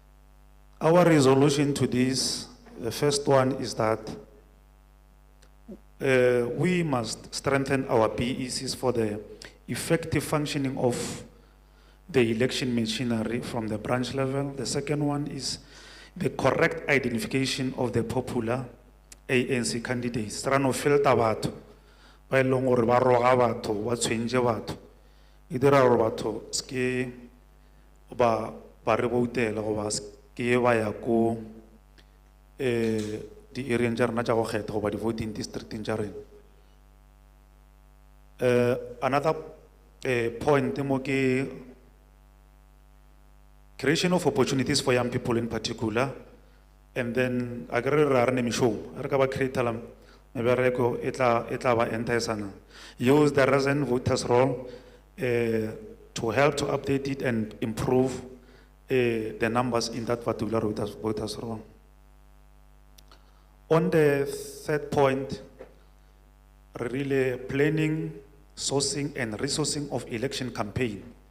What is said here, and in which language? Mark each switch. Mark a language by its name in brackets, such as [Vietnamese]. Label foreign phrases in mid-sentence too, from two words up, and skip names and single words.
[English] Our resolution to this, the first one is that we must strengthen our BECs for the effective functioning of the election machinery from the branch level. The second one is the correct identification of the popular ANC candidates. [Northern Sotho] Rano filter batho, ba e leng gore ba roga batho, ba tshwentse batho. E dira gore batho ske ba re voutela go ba ske ba ya ko di area tša rena tša go kgetha goba di [English] voting district [Northern Sotho] tša rena. [English] Another point [Northern Sotho] mo ke [English] creation of opportunities for young people in particular, and then I agree [Northern Sotho] ra re ne mishomo re ka ba createla mebereko e tla ba [English] enticing. Use the resident voters roll to help to update it and improve the numbers in that particular voters roll. On the third point, really planning, sourcing and resourcing of election campaign.